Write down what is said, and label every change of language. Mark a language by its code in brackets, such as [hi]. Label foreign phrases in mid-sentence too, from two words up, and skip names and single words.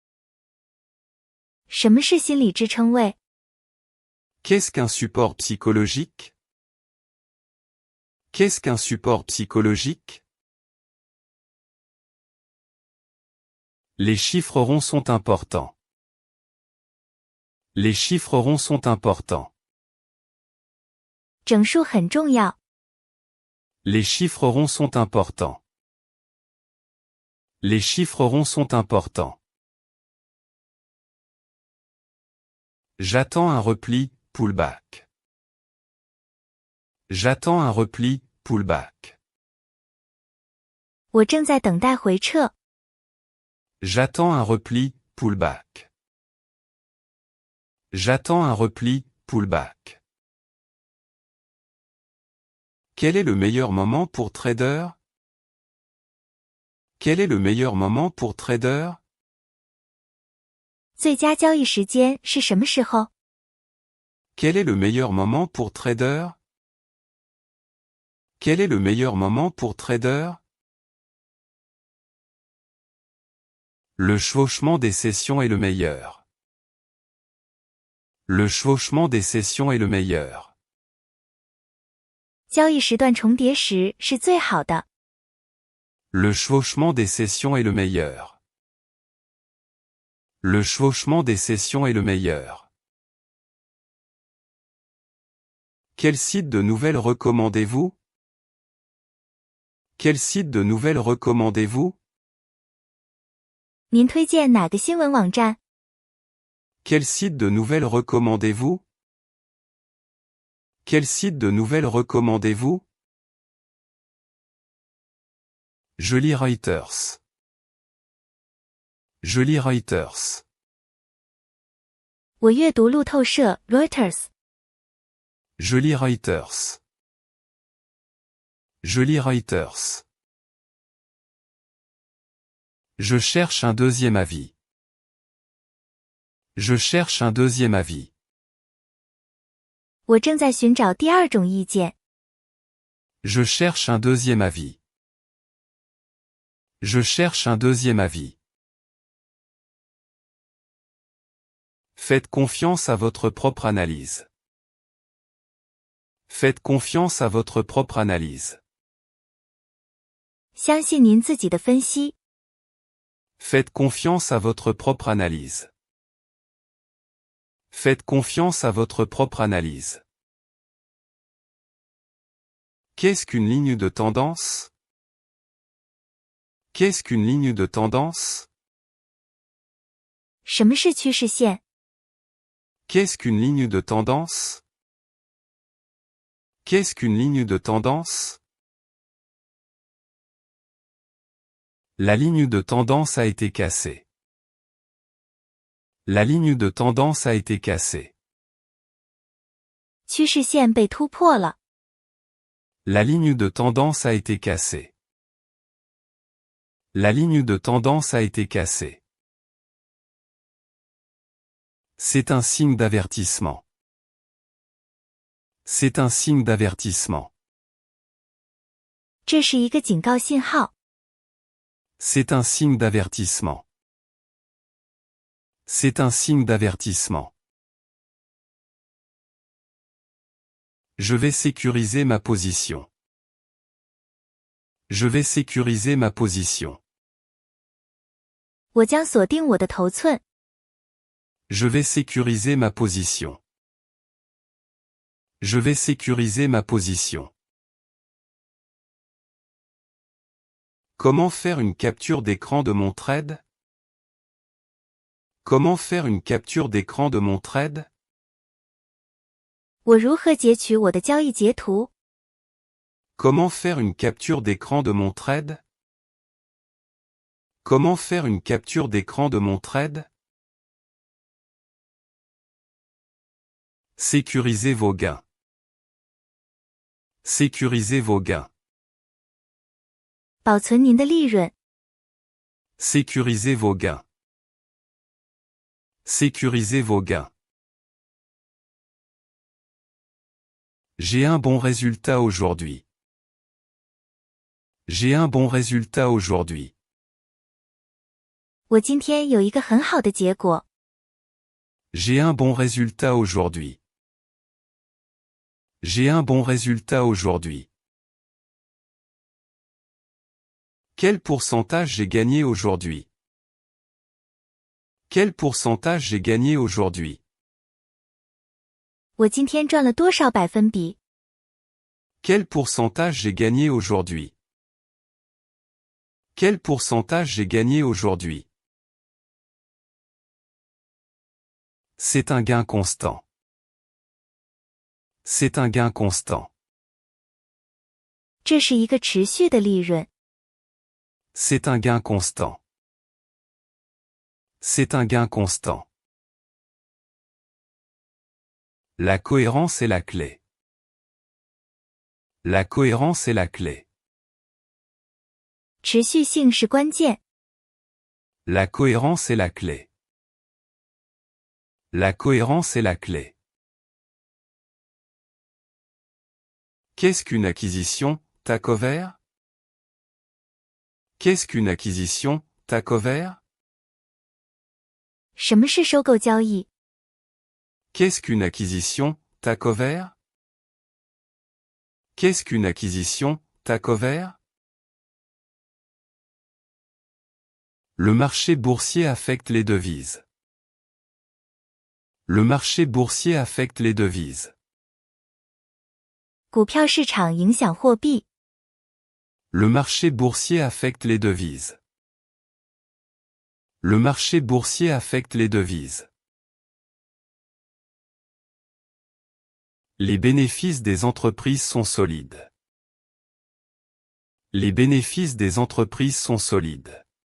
[zh] 什么是心理支撑位？ [fr] Qu'est-ce qu'un support psychologique? Qu'est-ce qu'un support psychologique? Les chiffres ronds sont importants. Les chiffres ronds sont importants. [zh] 整数很重要。 [fr] Les chiffres ronds sont importants. Les chiffres ronds sont importants. J'attends un repli, pullback. J'attends un repli, pullback. [zh] 我正在等待回撤。 [fr] J'attends un repli, pullback. J'attends un repli, pullback. Quel est le meilleur moment pour trader? Quel est le meilleur moment pour trader? [zh] 最佳交易时间是什么时候？ [fr] Quel est le meilleur moment pour trader? Quel est le meilleur moment pour trader? Le chevauchement des sessions est le meilleur. Le chevauchement des sessions est le meilleur. [zh] 交易时段重叠时是最好的。 [fr] Le chevauchement des sessions est le meilleur. Le chevauchement des sessions est le meilleur. Quel site de nouvelles recommandez-vous? Quel site de nouvelles recommandez-vous? [zh] 您推荐哪个新闻网站？ [fr] Quel site de nouvelles recommandez-vous? Quel site de nouvelles recommandez-vous? Je lis Reuters. Je lis Reuters. [zh] 我阅读路透社 Reuters。 [fr] Je lis Reuters. Je lis Reuters. Je cherche un deuxième avis. Je cherche un deuxième avis. [zh] 我正在寻找第二种意见。 [fr] Je cherche un deuxième avis. Je cherche un deuxième avis. Faites confiance à votre propre analyse. Faites confiance à votre propre analyse. [zh] 相信您自己的分析。 [fr] Faites confiance à votre propre analyse. Faites confiance à votre propre analyse. Qu'est-ce qu'une ligne de tendance? Qu'est-ce qu'une ligne de tendance? [zh] 什么是趋势线？ [fr] Qu'est-ce qu'une ligne de tendance? Qu'est-ce qu'une ligne de tendance? La ligne de tendance a été cassée. La ligne de tendance a été cassée. [zh] 趋势线被突破了。 [fr] La ligne de tendance a été cassée. La ligne de tendance a été cassée. C'est un signe d'avertissement. C'est un signe d'avertissement. [zh] 这是一个警告信号。 [fr] C'est un signe d'avertissement. C'est un signe d'avertissement. Je vais sécuriser ma position. Je vais sécuriser ma position. [zh] 我将锁定我的头寸。 [fr] Je vais sécuriser ma position. Je vais sécuriser ma position. Comment faire une capture d'écran de mon trade? Comment faire une capture d'écran de mon trade? [zh] 我如何截取我的交易截图？ [fr] Comment faire une capture d'écran de mon trade? Comment faire une capture d'écran de mon trade? Sécurisez vos gains. Sécurisez vos gains. [zh] 保存您的利润。 [fr] Sécurisez vos gains. Sécurisez vos gains. J'ai un bon résultat aujourd'hui. J'ai un bon résultat aujourd'hui. [zh] 我今天有一个很好的结果。 [fr] J'ai un bon résultat aujourd'hui. J'ai un bon résultat aujourd'hui. Quel pourcentage j'ai gagné aujourd'hui? Quel pourcentage j'ai gagné aujourd'hui? [zh] 我今天赚了多少百分比？ [fr] Quel pourcentage j'ai gagné aujourd'hui? Quel pourcentage j'ai gagné aujourd'hui? C'est un gain constant. C'est un gain constant. [zh] 这是一个持续的利润。 [fr] C'est un gain constant. C'est un gain constant. La cohérence est la clé. La cohérence est la clé. [zh] 持续性是关键。 [fr] La cohérence est la clé. La cohérence est la clé. Qu'est-ce qu'une acquisition, takeover? Qu'est-ce qu'une acquisition, takeover? [zh] 什么是收购交易？ [fr] Qu'est-ce qu'une acquisition, takeover? Qu'est-ce qu'une acquisition, takeover? Le marché boursier affecte les devises. Le marché boursier affecte les devises. [zh] 股票市场影响货币。 [fr] Le marché boursier affecte les devises. Le marché boursier affecte les devises. Les bénéfices des entreprises sont solides. Les bénéfices des entreprises sont solides.